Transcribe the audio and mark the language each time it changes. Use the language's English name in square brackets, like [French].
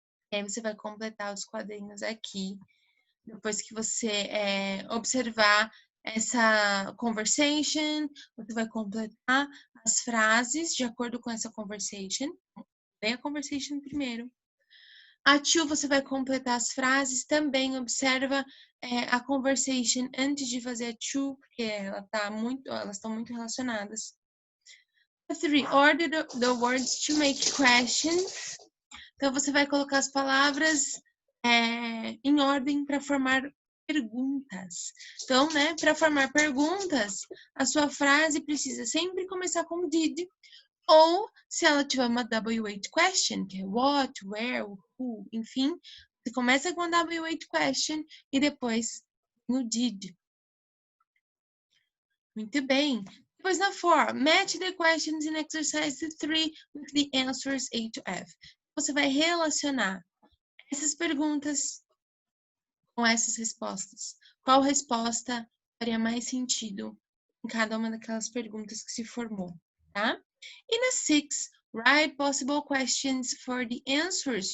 [Portuguese] E aí você vai completar os quadrinhos aqui. Depois que você observar essa conversation, você vai completar as frases de acordo com essa conversation. Lê a conversation primeiro. A two, você vai completar as frases. Também observa a conversation antes de fazer a two, porque elas estão muito relacionadas. [English] 3, order the words to make questions. [Portuguese] Então, você vai colocar as palavras em ordem para formar perguntas. Então, né, para formar perguntas, a sua frase precisa sempre começar com did, ou se ela tiver uma W8 question, que é what, where, who, enfim, você começa com a W8 question e depois no did. Muito bem. Depois na [English] 4, match the questions in exercise 3 with the answers A to F. [Portuguese] Você vai relacionar essas perguntas com essas respostas. Qual resposta faria mais sentido em cada uma daquelas perguntas que se formou, tá? E na [English] 6, write possible questions for the answers.